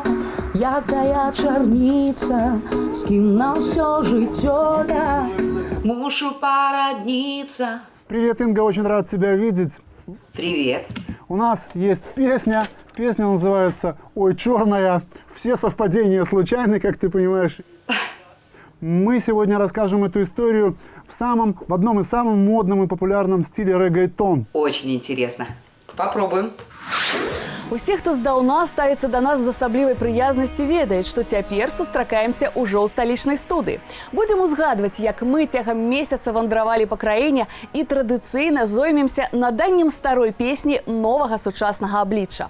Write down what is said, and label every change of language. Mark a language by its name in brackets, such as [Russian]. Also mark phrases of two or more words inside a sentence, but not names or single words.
[Belarusian] якая чарніца, з кім на ўсё жыццё я мушу породниться. [Russian] Привет, Инга, очень рад тебя видеть. Привет. У нас есть песня. Песня называется «Ой, черная». Все совпадения случайны, как ты понимаешь. Мы сегодня расскажем эту историю в одном из самых модном и популярном стиле реггетон. Очень интересно. Попробуем. [Belarusian] Усе, хто здаўна ставіцца да нас з асаблівай прыязнасцю, ведаюць, што цяпер сустракаемся ўжо ў сталічнай студыі. Будзем узгадваць, як мы цягам месяца вандравалі па краіне і традыцыйна зоймемся наданнем старой песні новага сучаснага аблічча.